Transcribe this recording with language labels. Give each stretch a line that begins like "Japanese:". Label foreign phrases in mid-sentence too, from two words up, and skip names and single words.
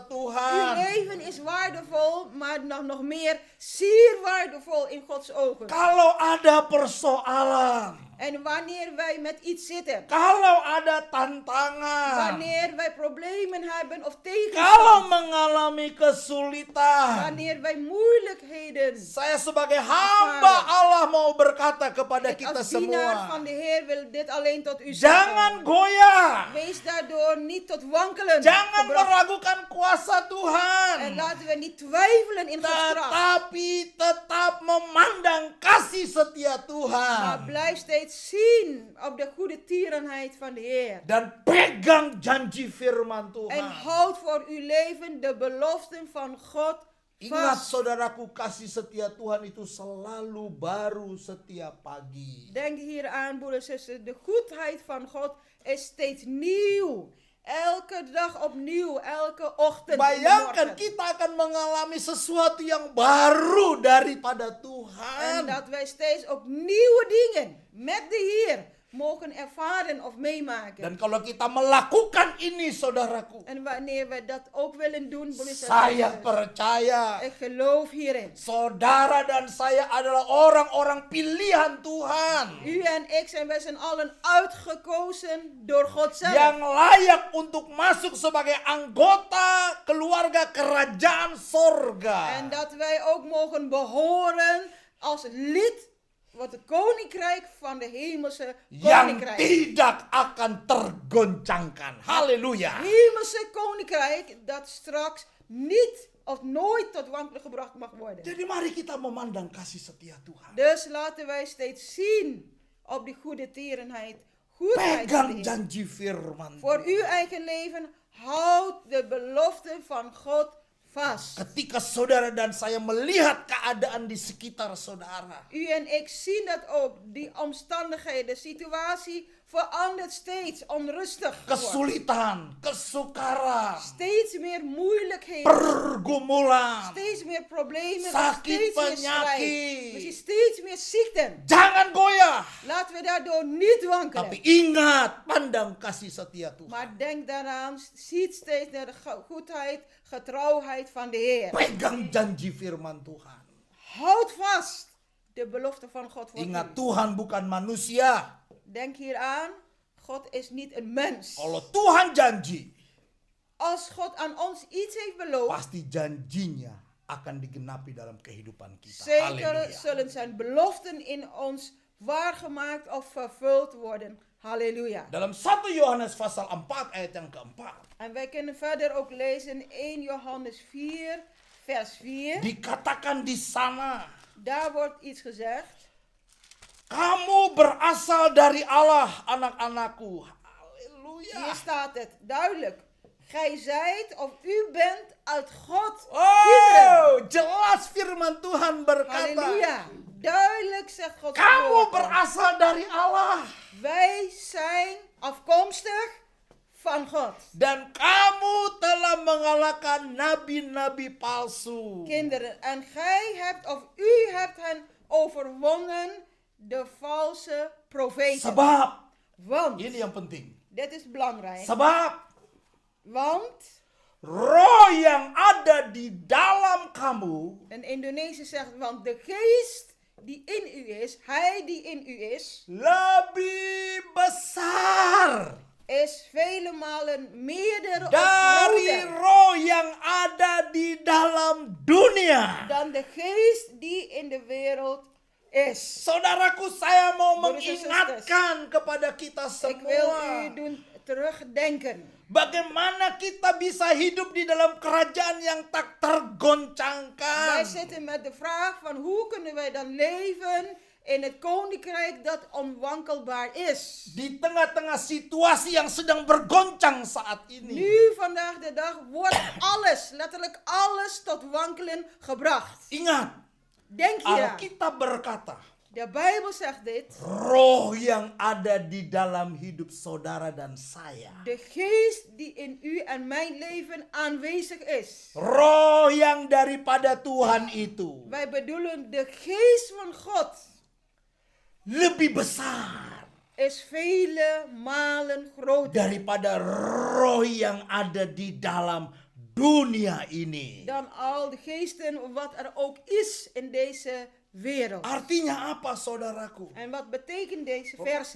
Dutch: Uw
Indonesian: Tuhan.
Dutch: leven is waardevol, maar nog meer zeer waardevol in Gods ogen.
Indonesian: Kalau ada persoalan,
Dutch: En wanneer wij met iets zitten,
Indonesian: kalau ada tantangan,
Dutch: wanneer wij problemen hebben of
Indonesian: kalau
Dutch: tegenstand,
Indonesian: mengalami kesulitan,
Dutch: wanneer wij moeilijkheden,
Indonesian: saya sebagai hamba Allah mau berkata kepada
Dutch: ik
Indonesian: kita
Dutch: als dienaar
Indonesian: semua,
Dutch: van de Heer wil dit alleen tot u
Indonesian: jangan
Dutch: zeggen.
Indonesian: goyah,
Dutch: Wees daardoor niet tot wankelen
Indonesian: jangan
Dutch: gebracht.
Indonesian: meragukan kuasa
Dutch: En
Indonesian: Tuhan,
Dutch: laten we niet twijfelen in Gods kracht.
Indonesian: tetapi tetap memandang kasih setia
Dutch: Maar
Indonesian: Tuhan
Dutch: blijf steeds zien op de goede tierenheid van de Heer.
Indonesian: dan pegang janji firman
Dutch: En
Indonesian: Tuhan.
Dutch: houd voor uw leven de beloften van God
Indonesian: Ingat
Dutch: vast.
Indonesian: saudaraku, kasih setia Tuhan itu selalu baru setiap pagi.
Dutch: Denk hier aan, broeders en zusters. De goedheid van God is steeds nieuw. Elke dag opnieuw, elke ochtend. in de
Indonesian: Bayangkan
Dutch: morgen.
Indonesian: kita akan mengalami sesuatu yang baru daripada
Dutch: En
Indonesian: Tuhan.
Dutch: dat wij steeds ook nieuwe dingen met de Heer mogen ervaren of meemaken.
Indonesian: Dan kalau kita melakukan ini, saudaraku,
Dutch: En wanneer we dat ook willen doen, broeders en
Indonesian: saya
Dutch: zusters,
Indonesian: percaya
Dutch: ik geloof hierin.
Indonesian: saudara dan saya adalah orang-orang pilihan Tuhan
Dutch: U en ik zijn wij zijn allen uitgekozen door God zelf.
Indonesian: yang layak untuk masuk sebagai anggota keluarga kerajaan sorga.
Dutch: En dat wij ook mogen behoren als lid wat het koninkrijk van de hemelse
Indonesian: Yang
Dutch: koninkrijk.
Indonesian: tidak akan tergoncangkan. Haleluya.
Dutch: Hemelse koninkrijk dat straks niet of nooit tot wankelen gebracht mag worden.
Indonesian: Jadi mari kita memandang kasih setia Tuhan.
Dutch: Dus laten wij steeds zien op die goede tierenheid, goedheid van de
Indonesian: Pegang
Dutch: Heer.
Indonesian: janji firman.
Dutch: Voor uw eigen leven, houd de beloften van God vast.
Indonesian: Ketika saudara dan saya melihat keadaan di sekitar saudara,
Dutch: U en ik zien dat ook. Die omstandigheden, de situatie verandert steeds onrustig. wordt.
Indonesian: kesulitan, kesukaran,
Dutch: Steeds meer moeilijkheden.
Indonesian: pergumulan,
Dutch: Steeds meer problemen.
Indonesian: Sakit
Dutch: Steeds meer strijd.
Indonesian: penyakit.
Dutch: Misschien steeds meer ziekten.
Indonesian: jangan goyah.
Dutch: Laten we daardoor niet
Indonesian: Tapi
Dutch: wankelen.
Indonesian: ingat, pandang kasih setia Tuhan.
Dutch: Maar denk daaraan, ziet steeds naar de goedheid, getrouwheid van de Heer.
Indonesian: Pegang janji firman Tuhan.
Dutch: Houd vast de belofte van God voor
Indonesian: Ingat,
Dutch: u.
Indonesian: Tuhan bukan manusia.
Dutch: Denk hieraan, God is niet een mens.
Indonesian: Kalau Tuhan janji,
Dutch: Als God aan ons iets heeft beloofd,
Indonesian: pasti janjinya akan digenapi dalam kehidupan kita.
Dutch: zeker
Indonesian: Haleluya.
Dutch: zullen zijn beloften in ons waargemaakt of vervuld worden. Halleluja.
Indonesian: Dalam 1 Yohanes pasal 4 ayat yang keempat,
Dutch: En wij kunnen verder ook lezen 1 Johannes 4, vers 4.
Indonesian: dikatakan di sana,
Dutch: Daar wordt iets gezegd.
Indonesian: kamu berasal dari Allah, anak-anakku. Haleluya.
Dutch: Hier staat het duidelijk. Gij zijt of u bent uit God. kinderen.
Indonesian: Oh, jelas firman Tuhan berkata,
Dutch: Halleluja. Duidelijk zegt God.
Indonesian: kamu berasal dari Allah.
Dutch: Wij zijn afkomstig van God.
Indonesian: Dan kamu telah mengalahkan nabi-nabi palsu.
Dutch: Kinderen, en gij hebt of u hebt hen overwonnen, de valse profeten.
Indonesian: Sebab,
Dutch: Want,
Indonesian: ini yang penting.
Dutch: dit is belangrijk,
Indonesian: Sebab
Dutch: want,
Indonesian: roh yang ada di dalam kamu
Dutch: een Indonesisch zegt, want de geest die in u is, hij die in u is,
Indonesian: lebih besar
Dutch: is vele malen meerder of
Indonesian: dari
Dutch: groter
Indonesian: roh yang ada di dalam dunia.
Dutch: dan de geest die in de wereld is.
Indonesian: Saudaraku, saya mau
Dutch: Broeders en
Indonesian: mengingatkan kepada kita
Dutch: Ik wil u
Indonesian: semua,
Dutch: doen terugdenken.
Indonesian: bagaimana kita bisa hidup di dalam kerajaan yang tak
Dutch: Wij
Indonesian: tergoncangkan.
Dutch: zitten met de vraag van hoe kunnen wij dan leven in het koninkrijk dat onwankelbaar is.
Indonesian: Di tengah-tengah situasi yang sedang bergoncang saat ini.
Dutch: Nu, vandaag de dag, wordt alles, letterlijk alles tot wankelen gebracht.
Indonesian: Ingat,
Dutch: Denk hieraan.
Indonesian: Alkitab berkata,
Dutch: De Bijbel zegt dit.
Indonesian: roh yang ada di dalam hidup saudara dan saya.
Dutch: De geest die in u en mijn leven aanwezig is.
Indonesian: Roh yang daripada Tuhan itu
Dutch: Wij bedoelen de geest van God
Indonesian: lebih besar
Dutch: is vele malen groter
Indonesian: daripada roh yang ada di dalam dunia ini.
Dutch: dan al de geesten wat er ook is in deze wereld.
Indonesian: Artinya apa, saudaraku?
Dutch: En wat betekent deze versen?